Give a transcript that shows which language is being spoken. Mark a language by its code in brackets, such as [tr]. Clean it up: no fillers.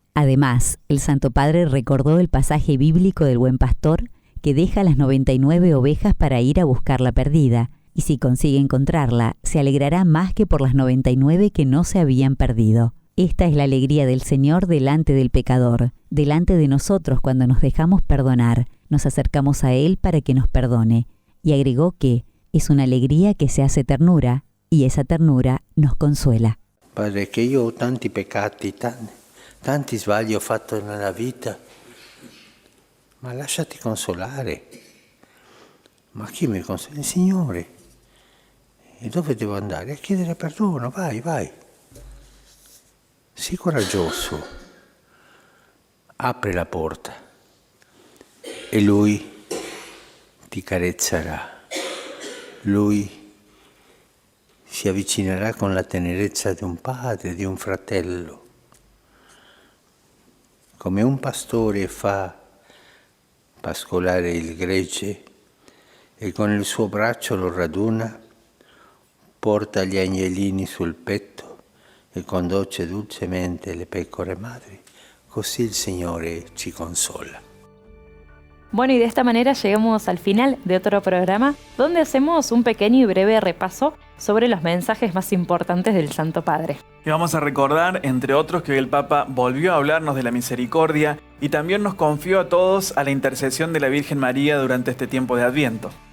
[es] Además, el Santo Padre recordó el pasaje bíblico del buen pastor que deja las 99 ovejas para ir a buscar la perdida, y si consigue encontrarla, se alegrará más que por las 99 que no se habían perdido. Esta es la alegría del Señor delante del pecador, delante de nosotros cuando nos dejamos perdonar, nos acercamos a Él para que nos perdone. Y agregó que es una alegría que se hace ternura, y esa ternura nos consuela. [it] Padre, che io ho tanti peccati, tanti sbagli ho fatto nella vita, ma lasciati consolare. Ma chi mi consola? Il Signore. E dove devo andare? A chiedere perdono, vai. Sii coraggioso, apri la porta e Lui ti carezzerà. Lui si avvicinerà con la tenerezza di un padre, di un fratello. Come un pastore fa pascolare il gregge e con il suo braccio lo raduna, porta gli agnellini sul petto e conduce dolcemente le pecore madri, così il Signore ci consola. [es] Bueno, y de esta manera llegamos al final de otro programa donde hacemos un pequeño y breve repaso sobre los mensajes más importantes del Santo Padre. Y vamos a recordar, entre otros, que hoy el Papa volvió a hablarnos de la misericordia y también nos confió a todos a la intercesión de la Virgen María durante este tiempo de Adviento.